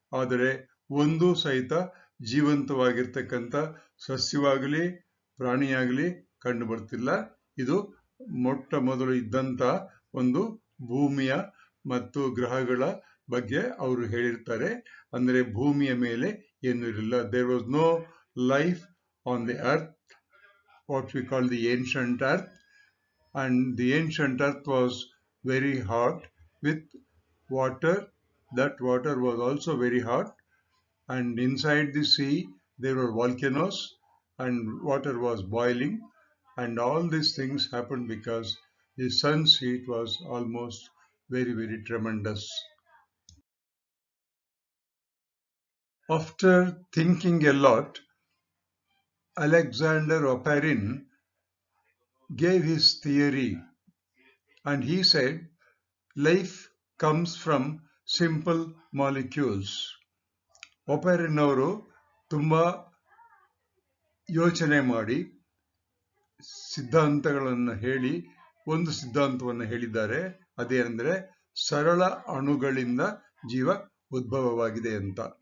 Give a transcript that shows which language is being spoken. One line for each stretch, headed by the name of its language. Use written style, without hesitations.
Kannada: ಆದರೆ ಒಂದು ಸಹಿತ ಜೀವಂತವಾಗಿರ್ತಕ್ಕಂಥ ಸಸ್ಯವಾಗಲಿ ಪ್ರಾಣಿಯಾಗಲಿ ಕಂಡು ಬರ್ತಿಲ್ಲ. ಇದು ಮೊಟ್ಟ ಮೊದಲು ಇದ್ದಂತ ಒಂದು ಭೂಮಿಯ ಮತ್ತು ಗ್ರಹಗಳ ಬಗ್ಗೆ ಅವರು ಹೇಳಿರ್ತಾರೆ. ಅಂದ್ರೆ ಭೂಮಿಯ ಮೇಲೆ ಏನೂ ಇರಲಿಲ್ಲ.
English: There was no life on the earth, what we call the ancient earth, and the ancient earth was very hot with water. That water was also very hot, and inside the sea there were volcanoes and water was boiling, and all these things happened because the sun's heat was almost very, very tremendous. After thinking a lot, Alexander Oparin gave his theory, and he said life comes from simple molecules.
Kannada: Oparin ಅವರು ತುಂಬಾ ಯೋಚನೆ ಮಾಡಿ ಸಿದ್ಧಾಂತಗಳನ್ನು ಹೇಳಿ ಒಂದು ಸಿದ್ಧಾಂತವನ್ನು ಹೇಳಿದ್ದಾರೆ. ಅದೇನೆಂದರೆ ಸರಳ ಅಣುಗಳಿಂದ ಜೀವ ಉದ್ಭವವಾಗಿದೆ ಅಂತ.